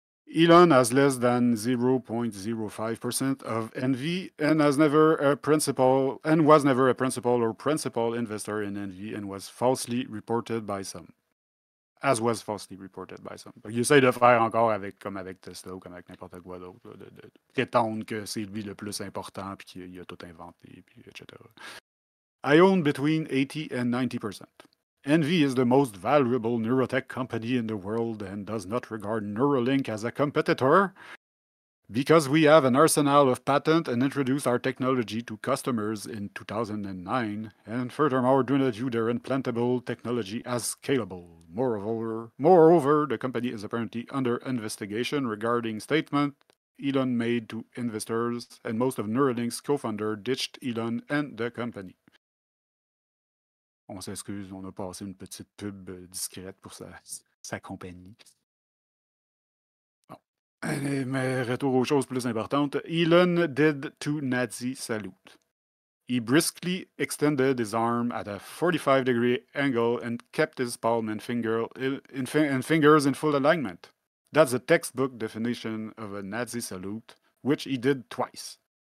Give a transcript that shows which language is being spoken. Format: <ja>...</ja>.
<en>Elon has less than 0.05% of Envy and was never a principal or principal investor in Envy and was falsely reported by some. As was falsely reported by some.</en> <fr>Il essaie de faire encore comme avec Tesla ou comme avec n'importe quoi d'autre, de prétendre que c'est lui le plus important puis qu'il a tout inventé, puis etc.</fr> <en>I own between 80 and 90%. Envy is the most valuable neurotech company in the world and does not regard Neuralink as a competitor because we have an arsenal of patents and introduced our technology to customers in 2009, and furthermore do not view their implantable technology as scalable. Moreover, the company is apparently under investigation regarding statement Elon made to investors, and most of Neuralink's co-founder ditched Elon and the company.</en> <fr>On s'excuse, on a passé une petite pub discrète pour sa compagnie. Bon. Mais retour aux choses plus importantes.</fr> <en>Elon did two Nazi salute. He briskly extended his arm at a 45-degree angle and kept his palm and fingers in full alignment. That's the textbook definition of a Nazi salute, which he did twice.</en>